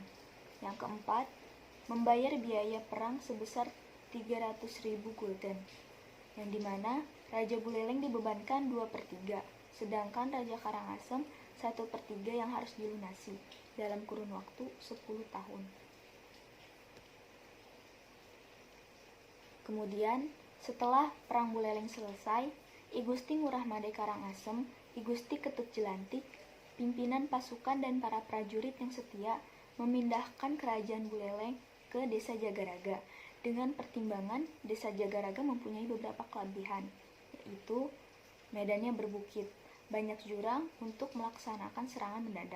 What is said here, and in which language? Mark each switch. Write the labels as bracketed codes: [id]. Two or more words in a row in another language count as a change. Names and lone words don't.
[id] Yang keempat, membayar biaya perang sebesar 300.000 gulden, yang dimana Raja Buleleng dibebankan 2/3, sedangkan Raja Karangasem 1/3 yang harus dilunasi dalam kurun waktu 10 tahun. Kemudian, setelah Perang Buleleng selesai, I Gusti Ngurah Made Karangasem, I Gusti Ketut Jilantik, pimpinan pasukan dan para prajurit yang setia memindahkan kerajaan Buleleng ke Desa Jagaraga dengan pertimbangan Desa Jagaraga mempunyai beberapa kelebihan, yaitu medannya berbukit, banyak jurang untuk melaksanakan serangan mendadak.